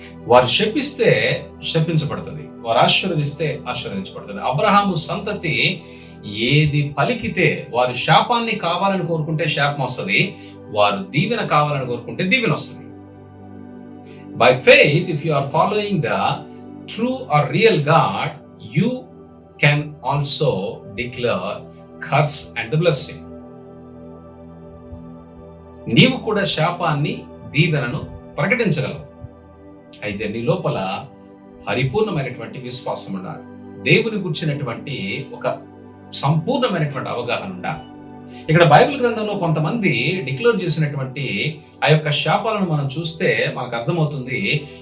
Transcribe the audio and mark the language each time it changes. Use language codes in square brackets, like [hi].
[te] వారు శపిస్తే శపించబడుతుంది, వారు ఆశీర్వదిస్తే ఆశీర్వదించబడుతుంది. అబ్రహాము సంతతి ఏది పలికితే, వారు శాపాన్ని కావాలని కోరుకుంటే శాపం వస్తుంది, వారు దీవెన కావాలని కోరుకుంటే దీవెన వస్తుంది. [en] By faith, if you are following the true or real God, you can also declare curse and the blessing. [te] నీవు కూడా శాపాన్ని దీవెనను ప్రకటించగలవు. అయితే నీ లోపల పరిపూర్ణమైనటువంటి విశ్వాసం ఉండాలి. దేవుని గురించినటువంటి ఒక సంపూర్ణమైనటువంటి అవగాహన ఉండాలి. ఇక్కడ బైబిల్ గ్రంథంలో కొంతమంది డిక్లేర్ చేసినటువంటి ఆ యొక్క శాపాలను మనం చూస్తే మనకు అర్థమవుతుంది.